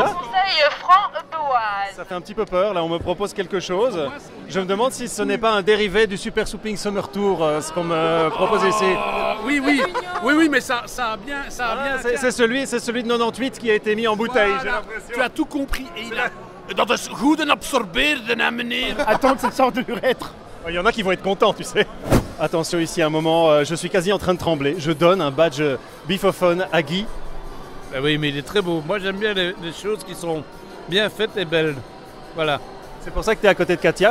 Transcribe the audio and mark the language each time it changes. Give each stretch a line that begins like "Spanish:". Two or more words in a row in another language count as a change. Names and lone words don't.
French: Conseil franc-boise. Ça fait un petit peu peur, là on me propose quelque chose. Je me demande si ce n'est pas un dérivé du Super Souping Summer Tour, ce qu'on me propose ici. Oui, mais ça a bien... C'est celui de 98 qui a été mis en bouteille, j'ai l'impression. Tu as tout compris.
Dutch: Et dat is goed en absorbeerde, hè, meneer.
French: Attends que ça sorte de l'urètre. Il y en a qui vont être contents, tu sais. Attention ici, un moment, je suis quasi en train de trembler. Je donne un badge bifophone à Guy. Ben oui, mais il est très beau. Moi, j'aime bien les choses qui sont bien faites et belles. Voilà. C'est pour ça que tu es à côté de Katia?